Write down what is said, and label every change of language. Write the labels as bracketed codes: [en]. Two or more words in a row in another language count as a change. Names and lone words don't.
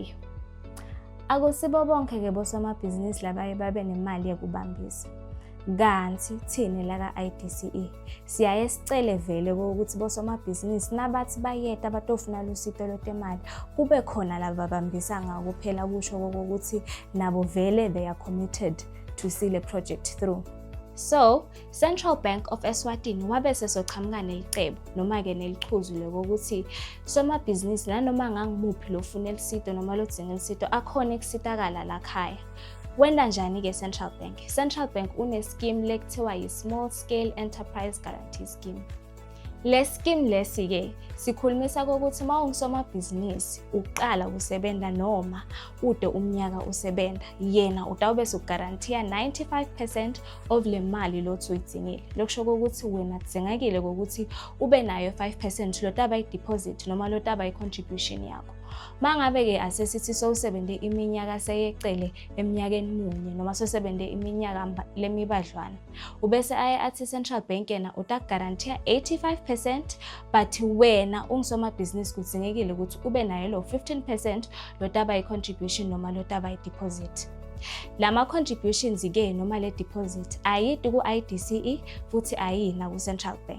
[ss] Akusibo bonke-ke bosomabhizinisi labaye babe nemali yekubambisa. Kanti thina laka-IDCE siyaye sicele vele ukuthi bosomabhizinisi nabathi bayeta batofuna lusito lwetemali kube khona lababambisa ngako kuphela kusho kokuthi nabo vele [en] they are committed to see the project through. [ss] So, Central Bank of Eswatini wabe sesochamuka nelicebo noma-ke nelichuzu lokuthi somabhizinisi nanoma ngangimuphi lofuna elisito noma lodzinga elisito akhona ukusitakala lakhaya. Wenda njani-ke Central Bank? Central Bank une-scheme lekuthiwa yi-Small Scale Enterprise Guarantee Scheme. Le scheme lesi-ke sikhulumisa kokuthi uma ungusomabhizinisi uqala usebenza noma ude umnyaka usebenza, yena utawube sugarantiya 95% of le mali lothi uyidingile. Lokusho kokuthi wena kudzingekile kokuthi ube nayo 5% lotaba i-deposit noma lotaba i-contribution yakho. Mangabe-ke asesithi sowusebende iminyaka seyecele eminyakeni munye noma sowusebende iminyaka lemibadlwana, ubese athi Central Bank yena utakugarantiya 85% but wena ungusomabhizinisi kudzingekile ukuthi ube nayo lo 15% lotaba i-contribution noma lotaba i-deposit. Lama contributions-ke noma le deposit ayidi ku-IDCE futhi ayina ku-Central Bank.